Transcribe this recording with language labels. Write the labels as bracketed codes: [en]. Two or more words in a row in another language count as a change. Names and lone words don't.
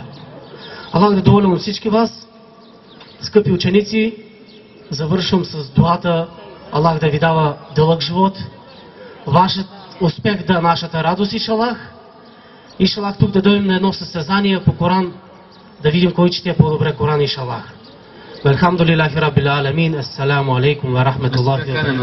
[bg] Аллах да е доволен от всички вас, скъпи ученици. Завършвам с дуата. Аллах да ви дава дълъг живот. Вашият успех да е нашата радост, [ar] إن شاء الله. إن شاء الله [bg] тук да дойдем на едно състезание по Коран, да видим кой чете по-добре Коран, [ar] إن شاء الله. الحمد لله رب العالمين. السلام عليكم ورحمة الله وبركاته.